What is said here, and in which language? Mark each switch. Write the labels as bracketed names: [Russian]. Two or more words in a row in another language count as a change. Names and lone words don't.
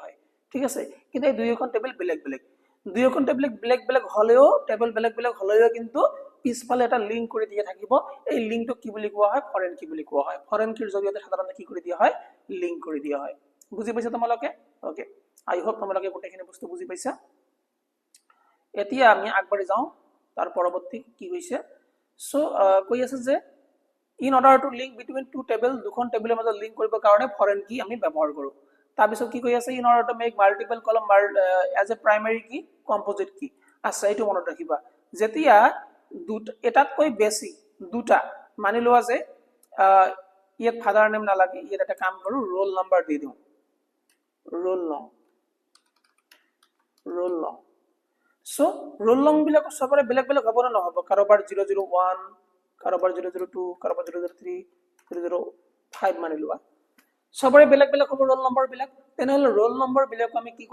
[Assamese] হয় ঠিক আছে কিন্তু এই দুইখন টেবুল বেলেগ বেলেগ হলেও টেবুল বেলেগ বেলেগ হলেও কিন্তু পিছফালে এটা লিংক কৰি দিয়া থাকিব এই লিংকটো কি বুলি কোৱা হয় [English] foreign key [Assamese] বুলি কোৱা হয় [English] foreign key [Assamese] জৰিয়তে সাধাৰণতে কি কৰি দিয়া হয় লিংক কৰি দিয়া হয় বুজি পাইছা তোমালোকে [English] okay I hope [Assamese] তোমালোকে গোটেইখিনি বস্তু বুজি পাইছা এতিয়া আমি আগবাঢ়ি যাওঁ তাৰ পৰৱৰ্তী কি হৈছে সো কৈ আছে যে [English] in order to link between two table [Assamese] দুখন টেবুলৰ মাজত লিংক কৰিবৰ কাৰণে [English] foreign key [Assamese] আমি ব্যৱহাৰ কৰো তাৰ পিছত কি কৈ আছে [English] in order to make multiple column as a primary key composite key [Assamese] আচ্ছা এইটো মনত ৰাখিবা যেতিয়া এটাতকৈ বেছি দুটা মানি লোৱা যে ইয়াত [English] father name [Assamese] নালাগে ইয়াত এটা কাম কৰো [English] roll number [Assamese] দি দিও ৰোল লং সো ৰোল লং বিলাক সবৰে বেলেগ বেলেগ হ'ব না নহব কাৰোবাৰ 001 কাৰোবাৰ 002 কাৰোবাৰ 003 005 মানি লোৱা সবৰে বেলেগ বেলেগ হ'ব [English] roll number [Assamese] বিলাক তেনেহলে [English] roll number [Assamese] বিলাক আমি কি